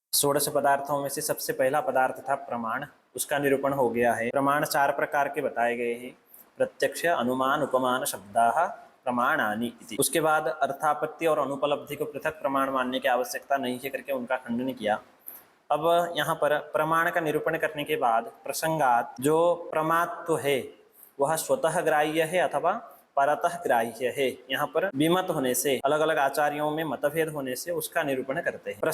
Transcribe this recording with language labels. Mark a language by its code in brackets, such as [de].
[hi] षोडश पदार्थों में से सबसे पहला पदार्थ था प्रमाण, उसका निरूपण हो गया है। प्रमाण 4 प्रकार के बताए गए हैं। [sa] प्रत्यक्ष, अनुमान, उपमान शब्दाः प्रमाणानि इति। [hi] उसके बाद अर्थापत्ति और अनुपलब्धि को पृथक प्रमाण मानने की आवश्यकता नहीं है करके उनका खंडन किया। अब यहाँ पर प्रमाण का निरूपण करने के बाद प्रसंगात जो प्रमात्व है वह स्वतः ग्राह्य है अथवा परतः ग्राह्य है। यहाँ पर विमत होने से, अलग अलग आचार्यों में मतभेद होने से उसका निरूपण करते हैं।